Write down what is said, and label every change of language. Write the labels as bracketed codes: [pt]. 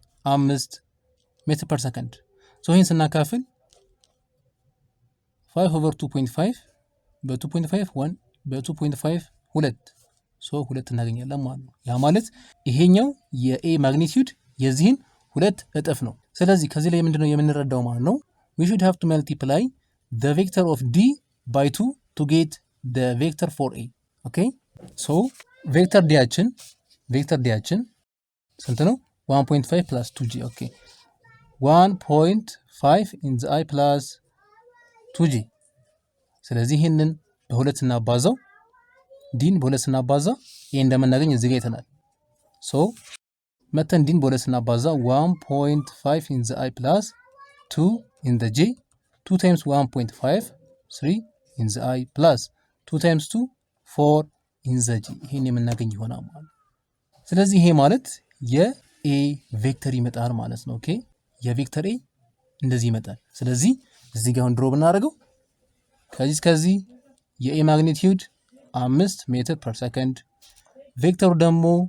[am] 5 ሜትር ፐር ሰከንድ። ሶ ይህን ስናካፍል 5/2.5 በ2.5 1 በ2.5 2 ሶ 2 እናገኛለን ማለት ነው። ያ ማለት ይሄኛው የኤ ማግኒቲዩድ የዚህን 2 እጥፍ ነው። ስለዚህ ከዚህ ላይ ምንድነው የምንረዳው ማለት ነው? [en] we should have to multiply the vector of d by 2 to get the vector for a. okay so vector d [am] ያችን ስንት ነው? [en] 1.5 plus 2g. okay 1.5 in the I plus 2g። [am] ስለዚህ ይሄንን በሁለት እናባዛው፣ ዲን በሁለት ስናባዛ ይሄ እንደምናገኝ እዚህ ጋር አይተናል። ሶ መተን ዲን በሁለት ስናባዛ [en] 1.5 in the I plus 2 in the j [am] 2 times 1.5 3 in the I plus 2 times 2 4 in the j ይሄን የምናገኝ ይሆናል ማለት። ስለዚህ ይሄ ማለት የኤ ቬክተር ይመጣል ማለት ነው። ኦኬ የቬክተር ኤ እንደዚህ ይመጣል። ስለዚህ እዚህ ጋር ድሮ ብናደርገው ከዚህ የኤ ማግኒቲዩድ 5 ሜትር ፐር ሰከንድ፣ ቬክተሩ ደግሞ